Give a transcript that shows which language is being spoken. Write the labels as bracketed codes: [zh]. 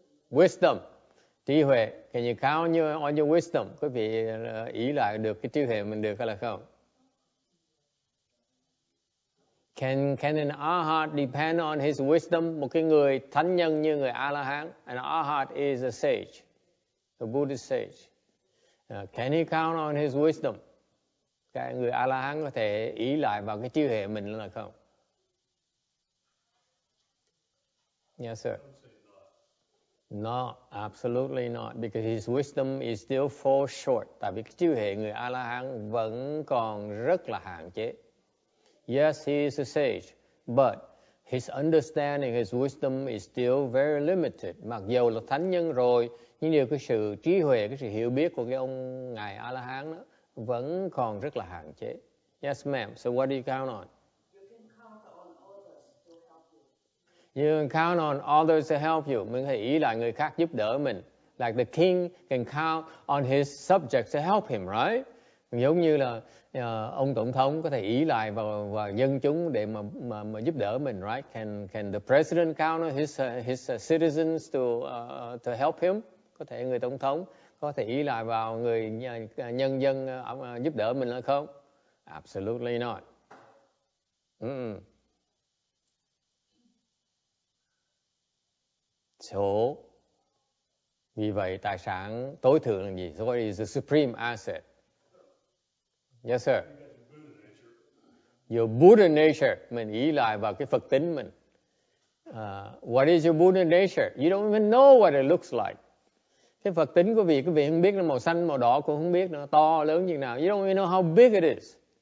[en] Wisdom. Trí huệ. Can you count on your wisdom? [vi] Quý vị ý lại được cái trí huệ mình được hay là không? [en] Can an arhat depend on his wisdom? [vi] Một cái người thánh nhân như người A-la-hán. [en] An arhat is a sage, a Buddhist sage. Can he count on his wisdom? [vi] Cái người A-la-hán có thể ý lại vào cái trí huệ mình là không? [en] Yes, sir. No, absolutely not, because his wisdom is still fall short. [vi] Tại vì cái trí huệ người A-la-hán vẫn còn rất là hạn chế. [en] Yes, he is a sage, but his understanding, his wisdom is still very limited. [vi] Mặc dù là thánh nhân rồi, nhưng điều cái sự trí huệ, cái sự hiểu biết của cái ông ngài A-la-hán đó vẫn còn rất là hạn chế. [en] Yes, ma'am. So what do you count on? You can count on others to help you. [vi] Mình có thể ý lại người khác giúp đỡ mình. [en] Like the king can count on his subjects to help him, right? [vi] Giống như là ông tổng thống có thể ý lại vào dân chúng để mà giúp đỡ mình, right? [en] Can the president count on his citizens to help him? [vi] Có thể người tổng thống có thể ý lại vào người nhân dân giúp đỡ mình hay không? [en] Absolutely not. So, [vi] vì vậy tài sản tối thượng là gì? [en] So what is the supreme asset? Yes, sir. Your Buddha nature. [vi] Mình ý lại vào cái Phật tính mình. [en] What is your Buddha nature? You don't even know what it looks like. [vi] Cái Phật tính của quý vị không biết nó màu xanh, màu đỏ, cũng không biết nó to, lớn như nào. [en] You don't even know how big it is.